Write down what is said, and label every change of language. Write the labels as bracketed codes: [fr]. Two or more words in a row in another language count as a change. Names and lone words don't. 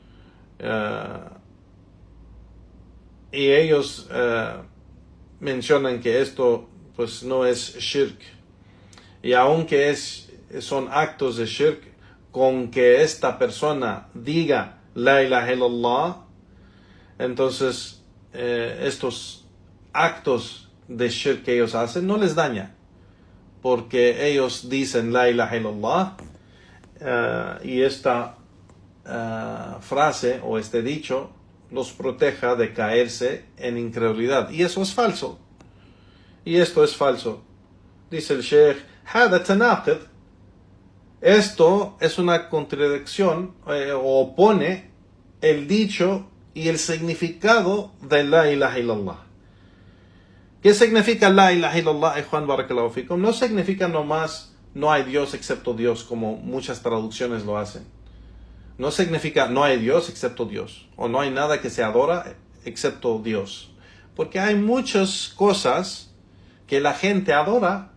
[es] Y ellos mencionan que esto pues no es shirk. Y aunque son actos de shirk, con que esta persona diga [ar] لا إله إلا الله, [es] Entonces, estos actos de shirk que ellos hacen no les daña, porque ellos dicen [ar] لا إله إلا الله, [es] y esta frase o este dicho los proteja de caerse en incredulidad. Y eso es falso. Y esto es falso. Dice el Sheikh, [ar] هذا تناقض. [es] Esto es una contradicción, o opone el dicho y el significado de [ar] لا إله إلا الله. [es] ¿Qué significa [ar] لا إله إلا الله, [es] Juan [ar] بارك الله فيكم? [es] No significa nomás no hay Dios excepto Dios, como muchas traducciones lo hacen. No significa no hay Dios excepto Dios, o no hay nada que se adora excepto Dios. Porque hay muchas cosas que la gente adora.